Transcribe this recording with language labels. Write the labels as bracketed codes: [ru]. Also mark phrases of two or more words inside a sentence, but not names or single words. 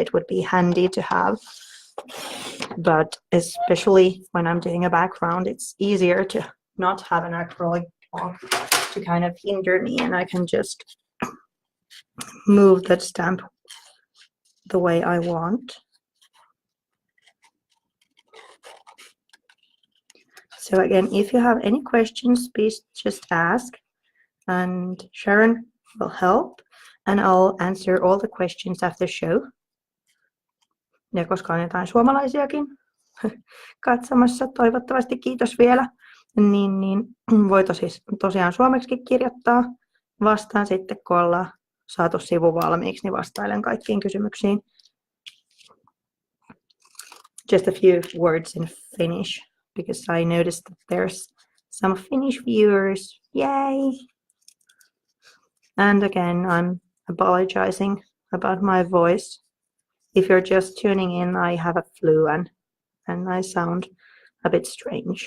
[en] It would be handy to have, but especially when I'm doing a background, it's easier to not have an acrylic block to kind of hinder me, and I can just move that stamp the way I want. So again, if you have any questions, please just ask, and Sharon will help, and I'll answer all the questions after the show. [fi] Ja koska on jotain suomalaisiakin katsomassa, toivottavasti, kiitos vielä, niin voi tosiaan suomeksi kirjoittaa. Vastaan sitten, kun ollaan saatu sivu valmiiksi, niin vastailen kaikkiin kysymyksiin. [en] just a few words in Finnish, because I noticed that there's some Finnish viewers. Yay! And again, I'm apologizing about my voice. If you're just tuning in, I have a flu and I sound a bit strange.